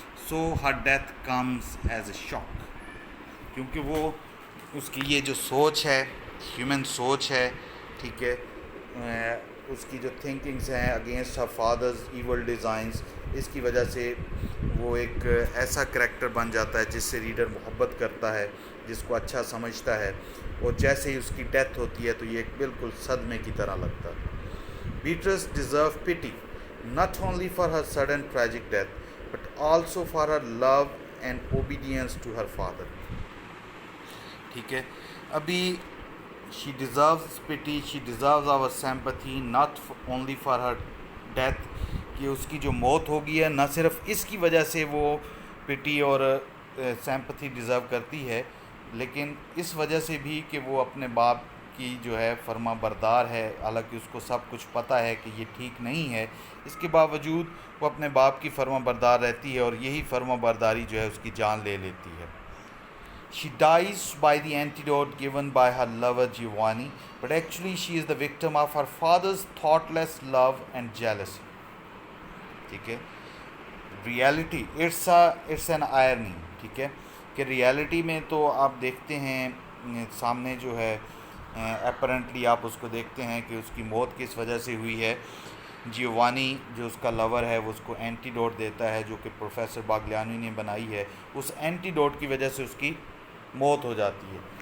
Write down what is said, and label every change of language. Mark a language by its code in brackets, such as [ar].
[en] so her death comes as a shock, [ur] کیونکہ وہ اس کی یہ جو سوچ ہے، ہیومن سوچ ہے، ٹھیک ہے، اس کی جو تھنکنگز ہیں [en] against her father's evil designs, [ur] اس کی وجہ سے وہ ایک ایسا کریکٹر بن جاتا ہے جس سے ریڈر محبت کرتا ہے، جس کو اچھا سمجھتا ہے، اور جیسے ہی اس کی ڈیتھ ہوتی ہے تو یہ ایک بالکل صدمے کی طرح لگتا ہے. [en] Beatrice deserve pity not only for her sudden tragic death but also for her love and obedience to her father. [ur] ٹھیک ہے، ابھی [en] she deserves pity, she deserves our sympathy not only for her death، [ur] کہ اس کی جو موت ہوگی ہے نہ صرف اس کی وجہ سے وہ پٹی اور سیمپتھی ڈیزرو کرتی ہے، لیکن اس وجہ سے بھی کہ وہ اپنے باپ کی جو ہے فرما بردار ہے، حالانکہ اس کو سب کچھ پتہ ہے کہ یہ ٹھیک نہیں ہے، اس کے باوجود وہ اپنے باپ کی فرما بردار رہتی ہے، اور یہی فرما برداری جو ہے اس کی جان لے لیتی ہے. [en] She dies by the antidote given by her lover Giovanni, but actually she is the victim of her father's thoughtless love and jealousy. [ur] ٹھیک ہے، [en] reality it's an irony, [ur] ٹھیک ہے، کہ ریالٹی میں تو آپ دیکھتے ہیں سامنے جو ہے اپرنٹلی آپ اس کو دیکھتے ہیں کہ اس کی موت کس وجہ سے ہوئی ہے. جیوانی جو اس کا لور ہے وہ اس کو اینٹی ڈوٹ دیتا ہے جو کہ پروفیسر باگلیانی نے بنائی ہے، اس اینٹی ڈوٹ کی وجہ سے اس کی موت ہو جاتی ہے.